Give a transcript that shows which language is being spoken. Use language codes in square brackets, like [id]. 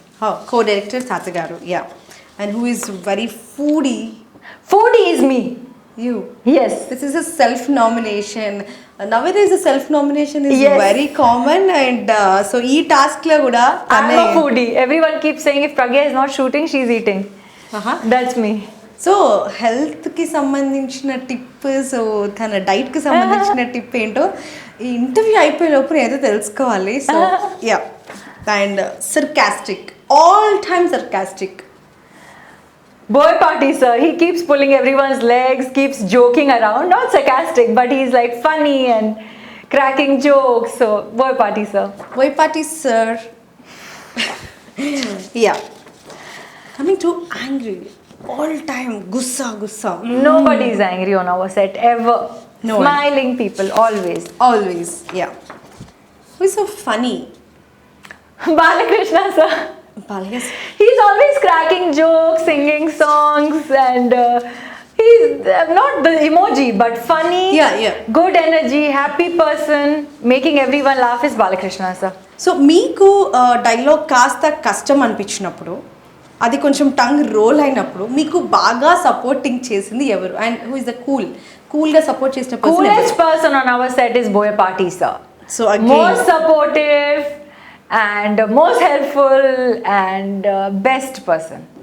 [en] Oh, co-director Tata Garu. Yeah. And who is very foodie? Foodie is me. You. Yes. This is a self-nomination. Nowadays, the self-nomination is Yes. very common, and so [te] ee task la kuda [en] I'm a foodie. Everyone keeps saying if Pragya is not shooting, she's eating. That's me. [te] So హెల్త్కి సంబంధించిన tip, so తన డైట్కి సంబంధించిన tip ఏంటో ఈ interview అయిపోయే లోపు ఏదో తెలుసుకోవాలి. [en] So yeah. And sarcastic, all time sarcastic. Boy party, sir. He keeps pulling everyone's legs, keeps joking around. Not sarcastic, but he's like funny and cracking jokes. So, boy party, sir. Boyapati sir. Yeah. Coming to angry, all time gussa. Nobody is angry on our set ever. No one. Smiling people, always. Always, yeah. Who is so funny? Balakrishna, sir. Balaya sir. He's always cracking jokes, singing songs, and he's not the emoji, but funny. Yeah. Good energy, happy person, making everyone laugh is Balakrishna, sir. [te] So మీకు dialogue కాస్త కష్టం అనిపించినప్పుడు, అది కొంచెం tongue role అయినప్పుడు మీకు బాగా supporting చేసింది ఎవరు? [en] And who is the కూల్గా support చేసిన Coolest person on our set is Boyapati, sir. So again Most supportive and most helpful and best person.